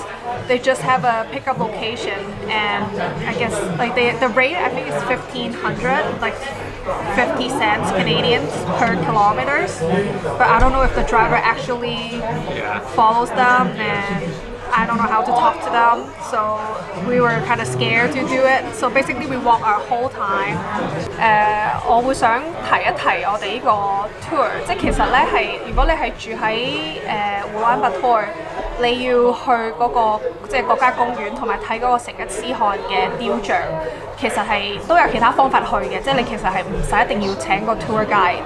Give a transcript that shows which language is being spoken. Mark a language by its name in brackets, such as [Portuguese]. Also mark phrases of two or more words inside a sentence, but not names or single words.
[English] They just have a pickup location, and I guess like the rate I think is 1,500, like 50 cents Canadian per kilometers, but I don't know if the driver actually follows them, and I don't know how to talk to them, so we were kind of scared to do it. So basically we walk our whole time. [Cantonese] 我會想提一提我哋呢個 tour， 即係其實咧係如果你係住喺Ulaanbaatar， 你要去嗰個即係國家公園同埋睇嗰個成吉思汗嘅雕像，其實係都有其他方法去嘅，即係你其實係唔使一定要請個 [English] tour guide。